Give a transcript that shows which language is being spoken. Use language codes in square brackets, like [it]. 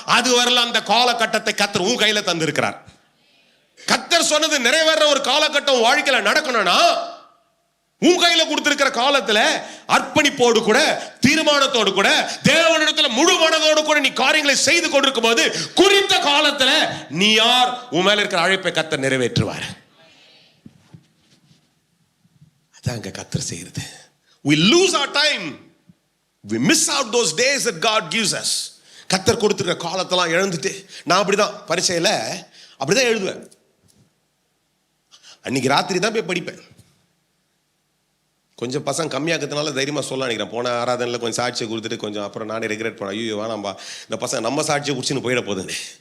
[ta] அது வரல அந்த காலகட்டத்தை கர்த்தர் உன் கையில தந்திருக்கிறார். கர்த்தர் சொன்னது நிறைவேற ஒரு காலகட்டம் வாழ்க்கையில நடக்கணும்னா உன் கையில கொடுத்திருக்கிற காலத்துல அர்ப்பணிப்போடு கூட தீர்மானத்தோடு கூட தேவனிடத்துல முழு மனதோடு கூட நீ காரியங்களை செய்து கொண்டிருக்கும் போது குறித்த காலத்துல நீ யார், உன் மேல இருக்கிற அழைப்பை கர்த்தர் நிறைவேற்றுவார். அதாங்க கர்த்தர் செய்யறது. [en] We lose our time, we miss out those days that God gives us. [ta] கர்த்தர் கொடுத்திருக்கிற காலத்தெல்லாம் இழந்துட்டு நான் அப்படிதான் பரீட்சையில அப்படிதான் எழுதுவேன். அன்னைக்கு ராத்திரி தான் போய் படிப்பேன். கொஞ்சம் பசங்க கம்மியாக்கிறதுனால தைரியமாக சொல்ல நினைக்கிறேன். போன ஆராதனையில் கொஞ்சம் சாட்சியை கொடுத்துட்டு கொஞ்சம் அப்புறம் நானே ரெகுலேட் பண்ணேன். ஐயோ வேணாம்பா, இந்த பசங்க நம்ம சாட்சியை குடிச்சுன்னு போயிட போகுதுன்னு.